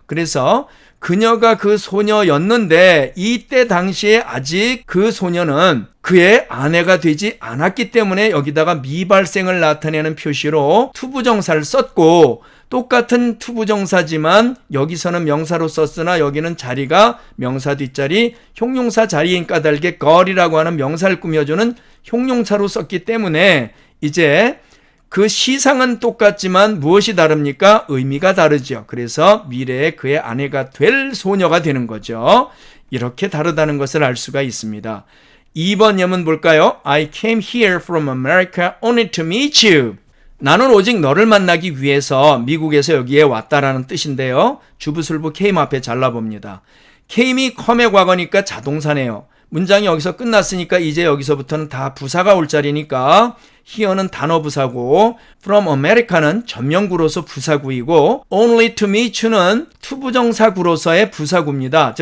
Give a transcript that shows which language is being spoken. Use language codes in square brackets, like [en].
[ko] 그래서 그녀가 그 소녀였는데 이때 당시에 아직 그 소녀는 그의 아내가 되지 않았기 때문에 여기다가 미발생을 나타내는 표시로 투부정사를 썼고 똑같은 투부정사지만 여기서는 명사로 썼으나 여기는 자리가 명사 뒷자리 형용사 자리인 까닭에 girl이라고 하는 명사를 꾸며주는 형용사로 썼기 때문에 이제 그 시상은 똑같지만 무엇이 다릅니까? 의미가 다르죠. 그래서 미래에 그의 아내가 될 소녀가 되는 거죠. 이렇게 다르다는 것을 알 수가 있습니다. 2번 예문 볼까요? [en] I came here from America only to meet you. [ko] 나는 오직 너를 만나기 위해서 미국에서 여기에 왔다라는 뜻인데요. 주부술부 came 앞에 잘라봅니다. came이 come의 과거니까 자동사네요. 문장이 여기서 끝났으니까 이제 여기서부터는 다 부사가 올 자리니까 here는 단어 부사고 [en] from America [ko] 는 전명구로서 부사구이고 [en] only to meet you [ko] 는 투부정사구로서의 부사구입니다.